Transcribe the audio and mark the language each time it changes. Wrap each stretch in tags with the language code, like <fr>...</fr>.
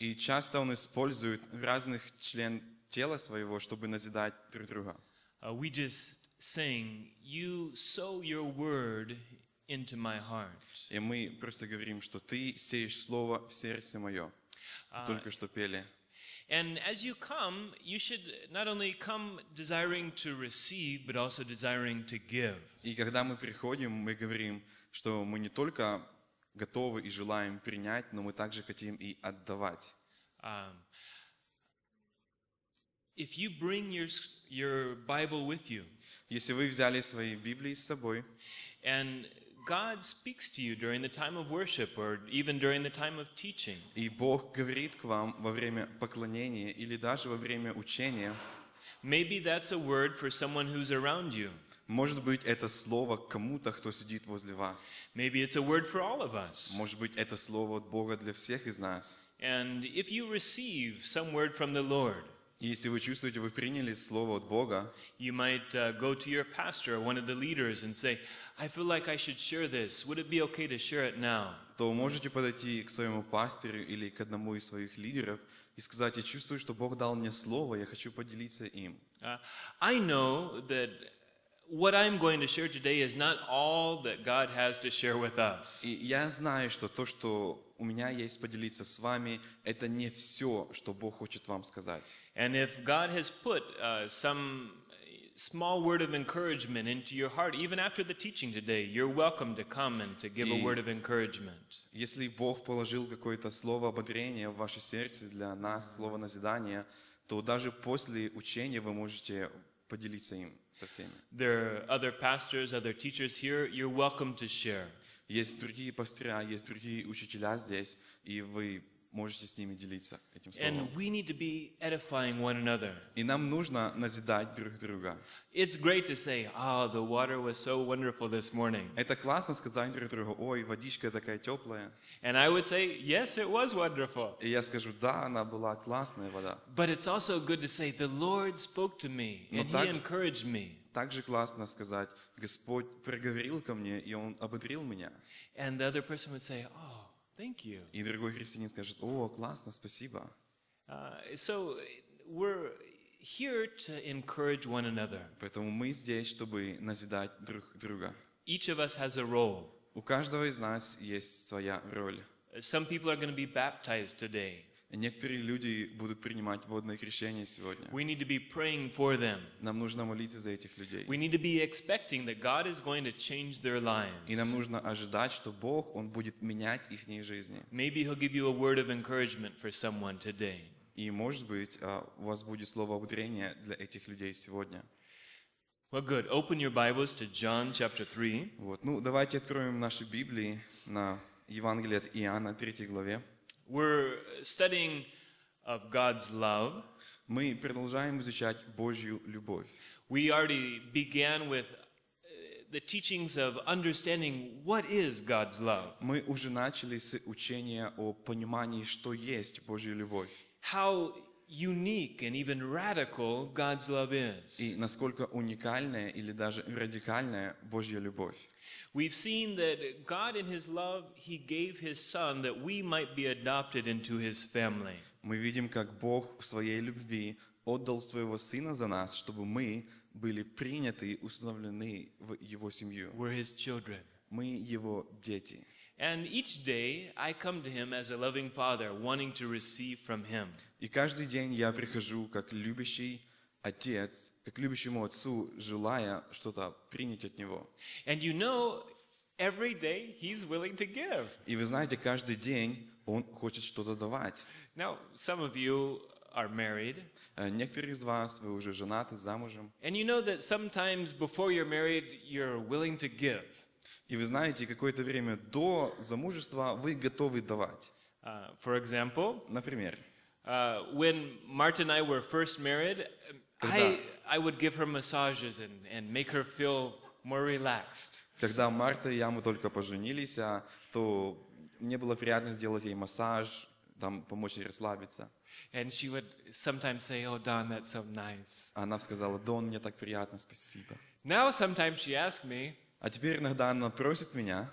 <ru>И часто он использует разных член тела своего, чтобы назидать друг друга.</ru> <en>We just sing, you sow your word into my heart.</en> <ru>И мы просто говорим, что ты сеешь слово в сердце мое. Только что пели.</ru> <en>And as you come, you should not only come desiring to receive, but also desiring to give.</en> <ru>И когда мы приходим, мы говорим, что мы не только готовы и желаем принять, но мы также хотим и отдавать.</ru> <en>If you bring your Bible with you,</en> <ru>если вы взяли свои Библии с собой,</ru> <en>and God speaks to you during the time of worship or even during the time of teaching.</en> <ru>И Бог говорит к вам во время поклонения или даже во время учения.</ru> <en>Maybe that's a word for someone who's around you.</en> <ru>Может быть, это слово кому-то, кто сидит возле вас.</ru> <en>Maybe it's a word for all of us.</en> <ru>Может быть, это слово от Бога для всех из нас.</ru> <en>And if you receive some word from the Lord,</en> <ru>если вы чувствуете, вы приняли слово от Бога,</ru> <en>you might go to your pastor or one of the leaders and say, I feel like I should share this. Would it be okay to share it now?</en> <ru>То можете подойти к своему пастору или к одному из своих лидеров и сказать, я чувствую, что Бог дал мне слово, я хочу поделиться им.</ru> <en>I know that what I'm going to share today is not all that God has to share with us.</en> <ru>И я знаю, что то, что у меня есть поделиться с вами, это не все, что Бог хочет вам сказать.</ru> <en>And if God has put some small word of encouragement into your heart, even after the teaching today, you're welcome to come and to give a word of encouragement.</en> <ru>Если Бог положил какое-то слово ободрения в ваше сердце для нас, слово назидания, то даже после учения вы можете поделиться им со всеми.</ru> <en>There are other pastors, other teachers here. You're welcome to share.</en> <ru>Есть другие пастыря, есть другие учителя здесь, и вы можете с ними делиться этим словом.</ru> <en>And we need to be edifying one another.</en> <ru>И нам нужно назидать друг друга.</ru> <en>It's great to say, oh, the water was so wonderful this morning.</en> <ru>Это классно сказать друг другу, ой, водичка такая теплая.</ru> <en>And I would say, yes, it was wonderful.</en> <ru>И я скажу, да, она была классная вода.</ru> <en>But it's also good to say, the Lord spoke to me, and He encouraged me.</en> <ru>Также классно сказать, Господь проговорил ко мне, и Он ободрил меня.</ru> <en>And the other person would say, oh, thank you.</en> <ru>И другой христианин скажет: "О, классно, спасибо."</ru> <en>So we're here to encourage one another.</en> <ru>Поэтому мы здесь, чтобы назидать друг друга.</ru> <en>Each of us has a role.</en> <ru>У каждого из нас есть своя роль.</ru> <en>Some people are going to be baptized today.</en> <ru>Некоторые люди будут принимать водное крещение сегодня.</ru> <en>We need to be praying for them.</en> <ru>Нам нужно молиться за этих людей.</ru> <en>We need to be expecting that God is going to change their lives.</en> <ru>И нам нужно ожидать, что Бог, Он будет менять их жизни.</ru> <en>Maybe He'll give you a word of encouragement for someone today.</en> <ru>И, может быть, у вас будет слово ободрения для этих людей сегодня.</ru> <en>Well, good. Open your Bibles to John chapter 3.</en> <ru>Вот. Ну, давайте откроем наши Библии на Евангелие от Иоанна, 3 главе.</ru> <en>We're studying of God's love.</en> <ru>Мы продолжаем изучать Божью любовь.</ru> <en>We already began with the teachings of understanding what is God's love.</en> <ru>Мы уже начали с учения о понимании, что есть Божья любовь.</ru> <en>How unique and even radical God's love is.</en> <ru>И насколько уникальная или даже радикальная Божья любовь.</ru> <en>We've seen that God in His love, He gave His Son that we might be adopted into His family.</en> <ru>Мы видим, как Бог в Своей любви отдал Своего Сына за нас, чтобы мы были приняты и установлены в Его семью.</ru> <en>We're His children.</en> <ru>Мы Его дети.</ru> <en>And each day I come to Him as a loving father, wanting to receive from Him.</en> <ru>И каждый день я прихожу как любящий Отец, как любящему Отцу, желая что-то принять от Него.</ru> <en>And you know, every day He's willing to give.</en> <ru>И вы знаете, каждый день Он хочет что-то давать.</ru> <en>Now, some of you are married.</en> <ru>Некоторые из вас, вы уже женаты, замужем.</ru> <en>And you know that sometimes before you're married, you're willing to give.</en> <ru>И вы знаете, какое-то время до замужества вы готовы давать.</ru> <en>For example,</en> <ru>например,</ru> <en>When Martin and I were first married, I would give her massages and make her feel more relaxed.</en> <ru>Когда Марта и я мы только поженились, то мне было приятно сделать ей массаж, там помочь ей расслабиться.</ru> <en>And she would sometimes say, "Oh, Don, that's so nice."</en> <ru>Она сказала: "Дон, мне так приятно, спасибо."</ru> <en>Now sometimes she asks me,</en> <ru>А теперь иногда она просит меня,</ru>